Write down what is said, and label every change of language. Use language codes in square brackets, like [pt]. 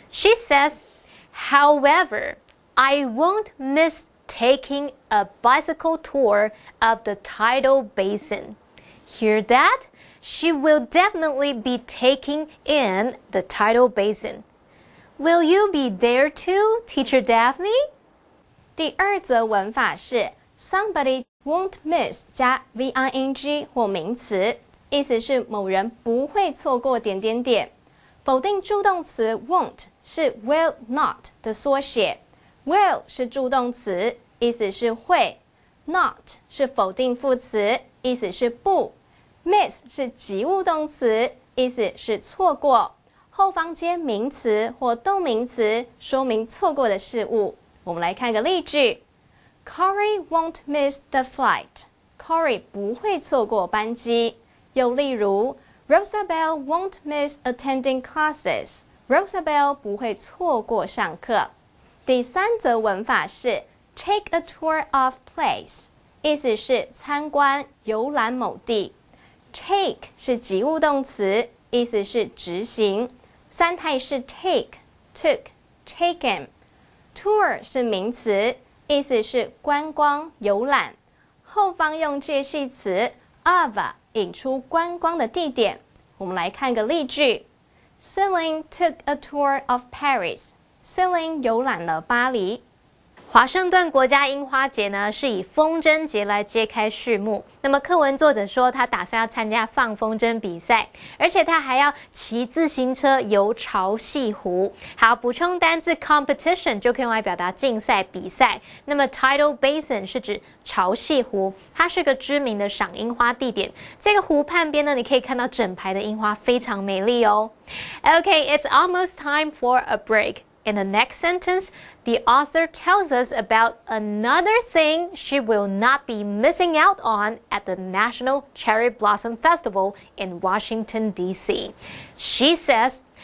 [en] She says, however, I won't miss taking a bicycle tour of the tidal basin. Hear that? She will definitely be taking in the tidal basin. Will you be there too, Teacher Daphne? [zh] 第二则文法是 [en] somebody won't miss [zh] 加 VING 或名词，意思是某人不会错过点点点。否定助动词 won't 是 [en] will not [zh] 的缩写 ，will 是助动词，意思是会 ；not 是否定副词，意思是不 ；miss 是及物动词，意思是错过。后方接名词或动名词，说明错过的事物。我们来看个例句 [en] ：Corey won't miss the flight. [zh] Corey 不会错过班机。又例如 ， [en] Rosabelle won't miss attending classes. [zh] Rosabelle 不会错过上课。第三则文法是 [en] take a tour of place， [zh] 意思是参观、游览某地。 Take 是及物动词，意思是执行。三态是 [en] take、took、taken。 [zh] Tour 是名词，意思是观光、游览。后方用介系词 of 引出观光的地点。我们来看个例句 [en] ：Celine took a tour of Paris. [zh] Celine 游览了巴黎。华盛顿国家樱花节呢，是以风筝节来揭开序幕。那么课文作者说，他打算要参加放风筝比赛，而且他还要骑自行车游潮汐湖。好，补充单字 competition 就可以用来表达竞赛、比赛。那么 tidal basin 是指潮汐湖，它是个知名的赏樱花地点。这个湖畔边呢，你可以看到整排的樱花，非常美丽哦。 [en] Okay, it's almost time for a break. In the next sentence, the author tells us about another thing she will not be missing out on at the National Cherry Blossom Festival in Washington, D.C. She says,